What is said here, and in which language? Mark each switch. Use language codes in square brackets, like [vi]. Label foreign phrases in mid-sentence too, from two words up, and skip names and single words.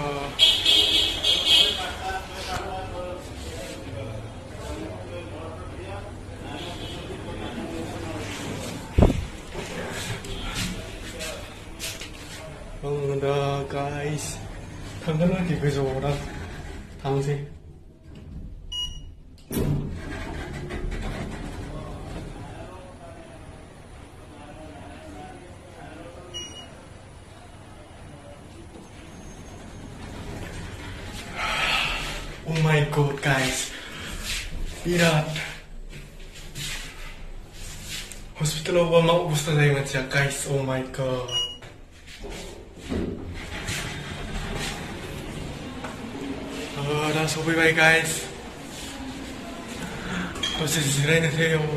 [brx] दा गाइस थांगोन आरोखि गोजौआव दा थांसै. [en] Oh my god guys, [brx] बिराद हस्पिटालावबा मा अबस्था जायो मानसिया गाइस. [en] Oh my god. [brx] दा सफैबाय गाइस. दसे जिरायनोसै.